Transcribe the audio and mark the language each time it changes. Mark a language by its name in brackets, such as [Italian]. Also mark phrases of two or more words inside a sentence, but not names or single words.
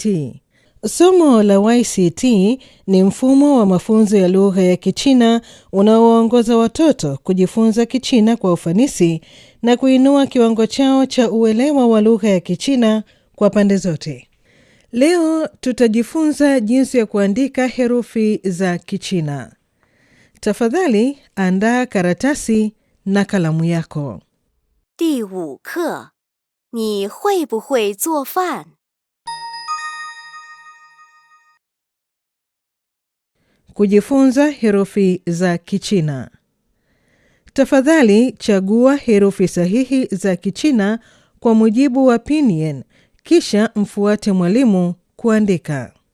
[Swahili] Somo la YCT ni mfumo wa mafunzo ya lugha ya Kichina unaowaongoza watoto kujifunza Kichina kwa ufanisi na kuinua kiwango chao cha uelewa wa lugha ya Kichina kwa pande zote. Leo tutajifunza jinsi ya kuandika herufi za Kichina. Tafadhali andaa karatasi na kalamu yako. [Chinese] 第5课，你会不会做饭？ [Swahili] Kujifunza herufi za Kichina. Tafadhali chagua herufi sahihi za Kichina kwa mujibu wa Pinyin, kisha mfuate mwalimu kuandika.